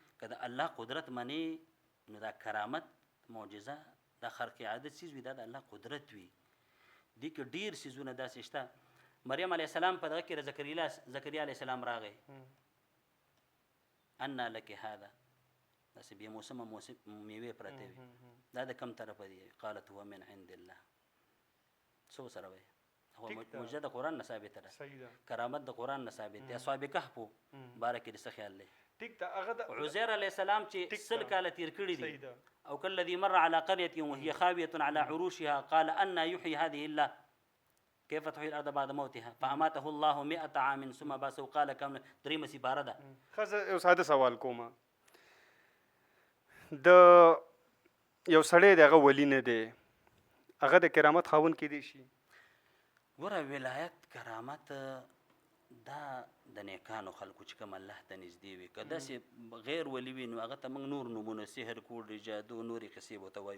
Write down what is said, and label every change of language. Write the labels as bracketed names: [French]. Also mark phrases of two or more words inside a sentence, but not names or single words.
[Pashto] که د الله قدرت منې نو دا کرامت معجزه دا خرق عادت څیز وي، دا د الله قدرت وي. دې کې ډېر څیزونه داسې شته. مریم [Arabic] علیه السلام [Pashto] په دغه کې زکریا [Arabic] علیه السلام [Pashto] راغی، [Arabic] انا لک هذا، [Pashto] داسې بې موسمه میوې پرتې وي، دا د کم طرفه دي؟ [Arabic] قالت هو من عند الله. [Pashto] څه سره وایي؟ معجزه د قرآن نه ثابته ده، کرامت د قرآن نه ثابت دی. اصحاب کهف باره کې دې څه خیال دی؟ عزیر علیه السلام چې 100 کاله تیر کړي دي، او [Arabic] کالذي مر على قرية وهي خاوية على عروشها قال أن يحيي هذه الله كيف تحيي الأرض بعد موتها فأماته الله 100 عام ثم بعثه قال كم. [Pashto] درېمه سپاره ده. ښه یو ساده سوال کوم، د یو سړی د هغه ولی نه دی، هغه د کرامت خاوند کیدی شي؟ ګوره ولایت کرامت دا د نیکانو خلکو چې کوم الله ته نږدې وي، که داسې غیر ولي وي نو هغه ته موږ نور نومونه سحر کوډ جادو نورې قصې ورته وایو.